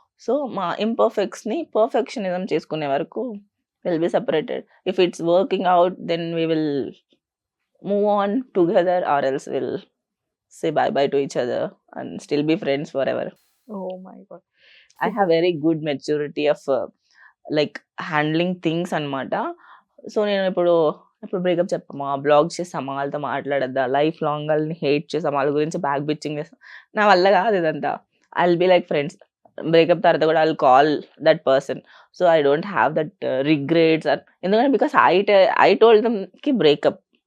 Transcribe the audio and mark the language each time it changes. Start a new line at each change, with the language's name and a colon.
Telugu: So, మా ఇంపర్ఫెక్ట్స్‌ని perfectionism చేసుకునే వరకు
English: Will be separated. If it's working out then we will move on together or else will say bye bye to each other and still be friends forever. Oh my God! I have very good maturity of like handling things అన్నమాట.
Telugu: So, నేను ఇప్పుడు breakup చెప్పమా, black చేసామా, వాళ్ళతో మాట్లాడొద్దా, life long వాళ్ళని hate చేసామా, వాళ్ళ గురించి back bitching చేసామా, నా వల్ల కాదు ఇదంతా.
English: I will be like friends. Breakup
Telugu: తర్వాత కూడా
English: I will call that person. So, I don't have that regrets ఎందుకంటే because I told దెమ్‌కి breakup.